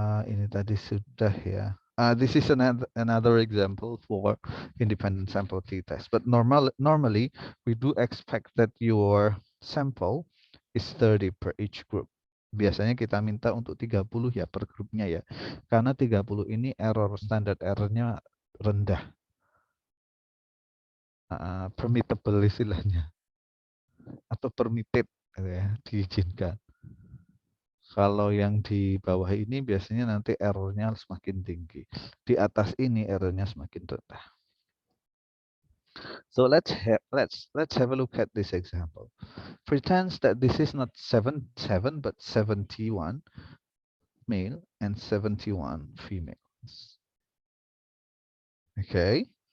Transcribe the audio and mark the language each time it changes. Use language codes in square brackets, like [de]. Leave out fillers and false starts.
[id] Ini tadi sudah ya. [en] This is another example for independent sample t-test. But normally, we do expect that your sample is 30 per each group. [id] Biasanya kita minta untuk 30 ya per grupnya ya. Karena 30 ini standar errornya rendah. Permittable istilahnya. Atau permitted ya, diizinkan. Kalau yang di bawah ini biasanya nanti errornya semakin tinggi. Di atas ini errornya semakin rendah. [en] So let's have a look at this example. Pretends that this is not 7 but 71 male and 71 females. Okay.